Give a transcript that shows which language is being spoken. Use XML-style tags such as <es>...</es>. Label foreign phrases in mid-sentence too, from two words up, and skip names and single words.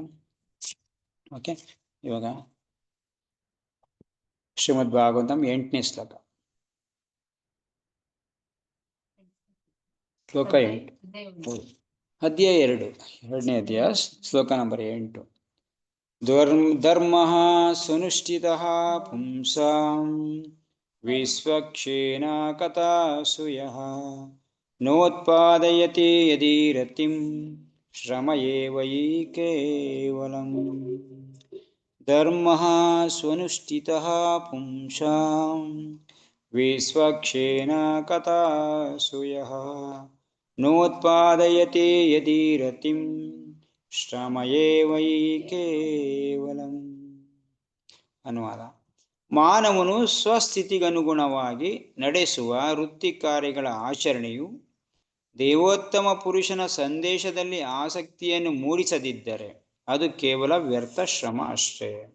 <kn>ಓಕೆ, ಇವಾಗ ಶ್ರೀಮದ್ ಭಾಗವತಂ 8ನೇ ಶ್ಲೋಕ, ಶ್ಲೋಕ 8, ಅಧ್ಯಾಯ 2, 2ನೇ ಅಧ್ಯಾಯ, ಶ್ಲೋಕ ನಂಬರ್ 8.</kn> <sa>ಧರ್ಮ ಸುನುಷ್ಠಿತಃ ಪುಂಸಾಂ ವಿಶ್ವಕ್ಷೇನ ಕಥಾಸೂಯಃ ನೋತ್ಪಾದಯತಿ ಯದಿ ರತಿಂ ಶ್ರಮ ಏವ ಹಿ ಕೇವಲಂ. ಧರ್ಮ ಸ್ವನುಷ್ಠಿತಃ ಪುಂಸಾಂ ವಿಶ್ವಕ್ಷೇನ ಕಥಾಸೂಯಃ ನೋತ್ಪಾದಯತಿ ಯದಿ ರತಿಂ ಶ್ರಮ ಏವ ಹಿ ಕೇವಲಂ.</sa> <kn>ಅನುವಾದ: ಮಾನವನು ಸ್ವಸ್ಥಿತಿಗನುಗುಣವಾಗಿ ನಡೆಸುವ ವೃತ್ತಿ ಕಾರ್ಯಗಳ ಆಚರಣೆಯು ದೇವೋತ್ತಮ ಪುರುಷನ ಸಂದೇಶದಲ್ಲಿ ಆಸಕ್ತಿಯನ್ನು ಮೂಡಿಸದಿದ್ದರೆ ಅದು ಕೇವಲ ವ್ಯರ್ಥ ಶ್ರಮ ಅಷ್ಟೇ.</kn>